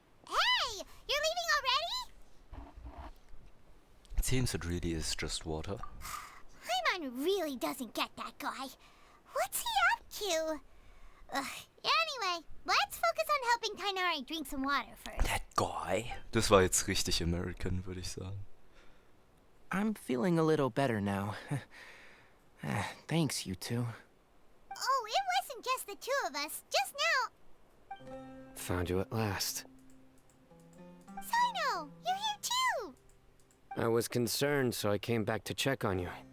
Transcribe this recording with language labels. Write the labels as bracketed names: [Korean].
[English] Hey! You're leaving already? It seems it really is just water. Paimon really doesn't get that guy. What's he up to? Anyway, let's focus on helping Tainari drink some water first. That guy? [German] Das war jetzt richtig American, würde ich sagen. [English] I'm feeling a little better now. Thanks, you two. Oh, it wasn't just the two of us. Just now. Found you at last. Sino, you're here too. I was concerned, so I came back to check on you.